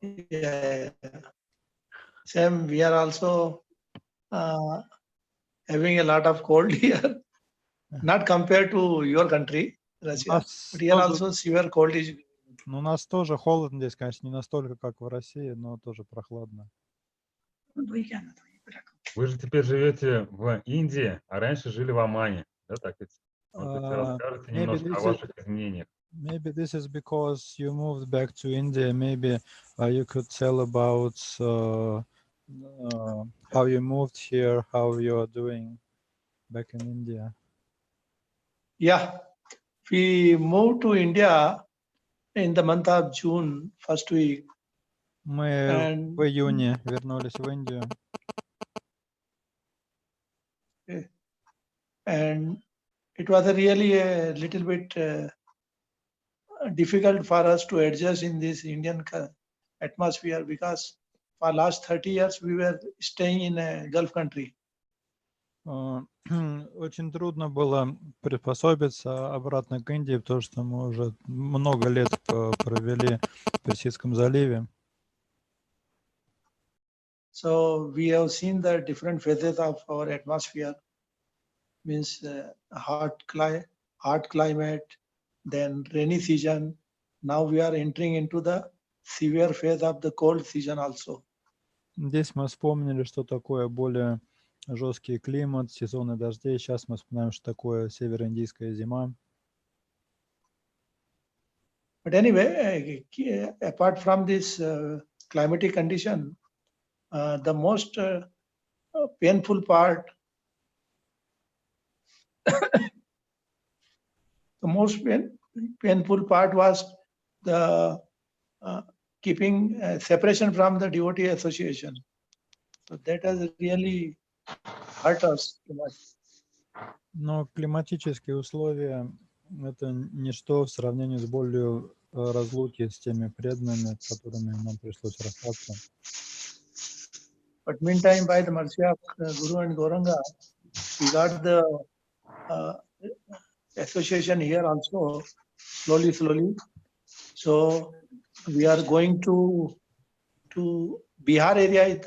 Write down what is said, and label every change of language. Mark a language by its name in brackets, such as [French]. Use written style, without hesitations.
[English] Yeah. Sam, we are also having a lot of cold here, not compared to your country, Russia, but here also severe cold is. [Russian] Ну, у нас тоже холодно здесь, конечно, не настолько, как в России, но тоже прохладно. Вы же теперь живете в Индии, а раньше жили в Омане. Да, так ведь? Может быть, расскажете немножко о ваших изменениях. [English] Maybe this is because you moved back to India. Maybe you could tell about how you moved here, how you are doing back in India. Yeah, we moved to India in the month of June, first week. [Russian] Мы в июне вернулись в Индию. [English] And it was really a little bit difficult for us to adjust in this Indian atmosphere because for last 30 years we were staying in a Gulf country. [Russian] Очень трудно было приспособиться обратно к Индии, потому что мы уже много лет провели в Персидском заливе. [English] So we have seen the different phases of our atmosphere, means hot climate, then rainy season. Now we are entering into the severe phase of the cold season also. [Russian] Здесь мы вспомнили, что такое более жесткий климат, сезоны дождей. Сейчас мы вспоминаем, что такое североиндийская зима. [English] But anyway, apart from this climatic condition, the most painful part, painful part was the keeping separation from the devotee association. So that has really hurt us too much. [Russian] Но климатические условия — это ничто в сравнении с болью разлуки с теми преданными, с которыми нам пришлось расстаться. [English] But meantime, by the mercy of Guru and Gauranga, we got the association here also, slowly. So we are going to Bihar area.